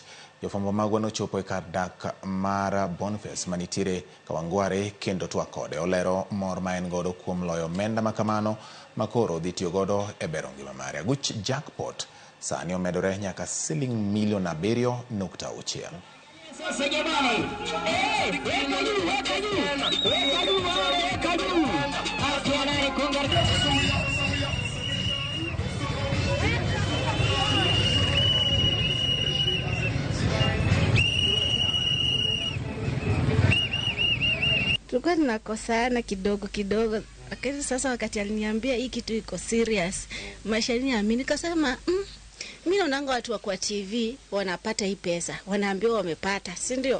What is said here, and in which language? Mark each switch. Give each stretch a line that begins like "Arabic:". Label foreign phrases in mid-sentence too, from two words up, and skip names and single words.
Luo (Kenya and Tanzania): Jofwambo magwa nochopo e kar dak mar Boniface manitiere Kawangware kendo twak kode. Olero mor ma en godo kuom loyo omenda makamano makoro dhi tiyo godo e bero ngima mare. Aguch Jackpot sani omedore nyaka siling milion 7.6.
Swahili: Sasa jamani, weka juu, weka juu, weka juu, weka juu. Afya naye tulikuwa tunakosana kidogo kidogo, lakini sasa wakati aliniambia hii kitu iko serious, maisha niamini, nikasema mimi naona watu wa kwa TV wanapata hii pesa, wanaambiwa wamepata, si ndio?